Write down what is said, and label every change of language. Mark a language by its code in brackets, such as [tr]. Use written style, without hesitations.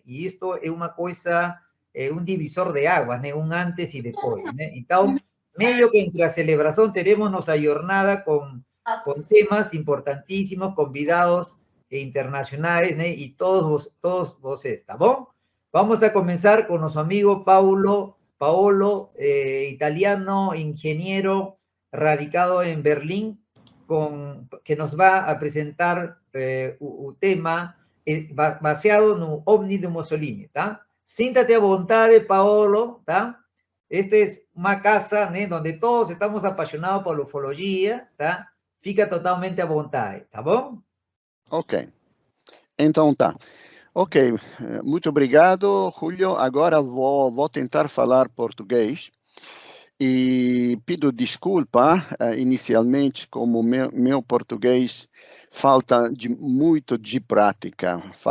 [pt] E isto é uma coisa, [es] un divisor de aguas, [pt] né? Un antes e depois, né? Então, meio que entre a celebração teremos nossa jornada com temas importantíssimos, convidados internacionais, né? E todos vocês, tá bom? [es] Vamos a comenzar con nuestro amigo Paolo, italiano, ingeniero, radicado en Berlín, que nos va a presentar un tema baseado en un ovni de Mussolini, ¿tá? Siéntate a voluntad, Paolo, ¿tá? Esta es una casa, ¿né? Donde todos estamos apasionados por la ufología, ¿tá? [pt] Fica totalmente a voluntad, ¿tá bom? Ok, então tá. Ok, muito obrigado, Julio. Agora vou tentar falar português e pido desculpa inicialmente, como meu português falta muito de prática.